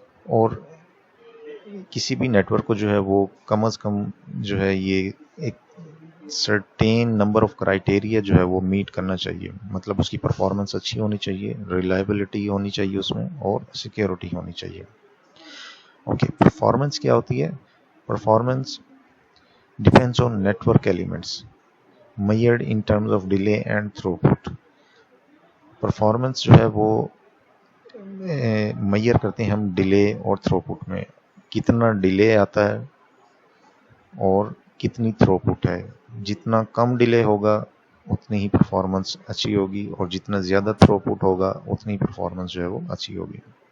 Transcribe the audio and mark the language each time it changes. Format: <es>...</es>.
<hi>और किसी भी नेटवर्क को जो है वो कम से कम जो है ये एक सर्टेन नंबर ऑफ क्राइटेरिया जो है वो मीट करना चाहिए। मतलब उसकी परफॉर्मेंस अच्छी होनी चाहिए, रिलायबिलिटी होनी चाहिए उसमें, और सिक्योरिटी होनी चाहिए। ओके, परफॉर्मेंस क्या होती है?</hi> <en>Performance depends on network elements measured in terms of delay and throughput.</en> <hi>Performance जो है वो मेजर करते हैं हम डिले और थ्रूपुट में। कितना डिले आता है और कितनी थ्रूपुट है। जितना कम डिले होगा उतनी ही परफॉर्मेंस अच्छी होगी, और जितना ज़्यादा थ्रूपुट होगा उतनी परफॉर्मेंस जो है वो अच्छी होगी।</hi>